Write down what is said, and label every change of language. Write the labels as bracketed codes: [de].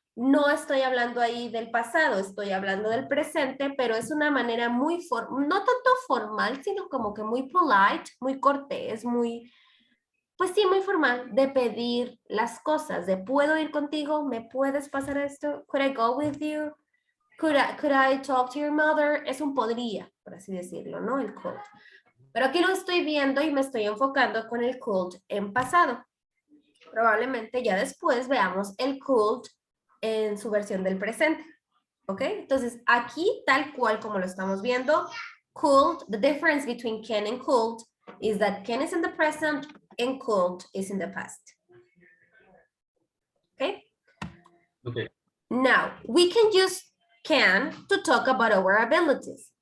[es] No estoy hablando ahí del pasado, estoy hablando del presente, pero es una manera muy, no tanto formal, sino como que muy polite, muy cortés, muy, pues sí, muy formal, de pedir las cosas, de puedo ir contigo, me puedes pasar esto, [en] could I go with you? Could I talk to your mother? [es] Es un podría, por así decirlo, ¿no? El could. Pero aquí lo estoy viendo y me estoy enfocando con el could en pasado. Probablemente ya después veamos el could en su versión del presente. ¿Ok? Entonces, aquí, tal cual como lo estamos viendo, [en] could, the difference between can and could is that can is in the present and could is in the past. Okay? Okay. Now, we can use can to talk about our abilities.